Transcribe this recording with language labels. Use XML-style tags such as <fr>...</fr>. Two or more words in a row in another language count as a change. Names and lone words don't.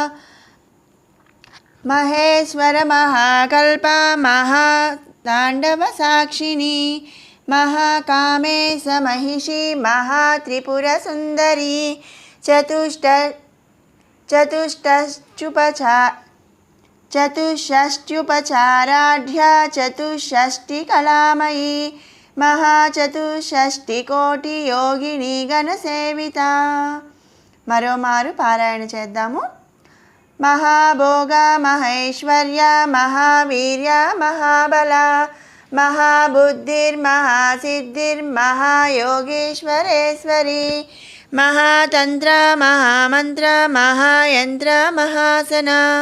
<sa>महेश्वर महाकल्प महातांडव साक्षिणी महाकामेश महिषी महात्रिपुरसुंदरी चतुष्षष्ट्युपचाराढ्या चतुष्षष्टिकलामयी महाचतुष्षष्टिकोटियोगिनी गणसेविता.</sa> <te>మరోమారు పారాయణ చేద్దాము.</te> <sa>महाभोग महेश्वर्य महावीर्य महाबल महाबुद्धिर्महासिद्धिर्महायोगेश्वरेश्वरी महातंत्र महामंत्र महायंत्र महासना</sa>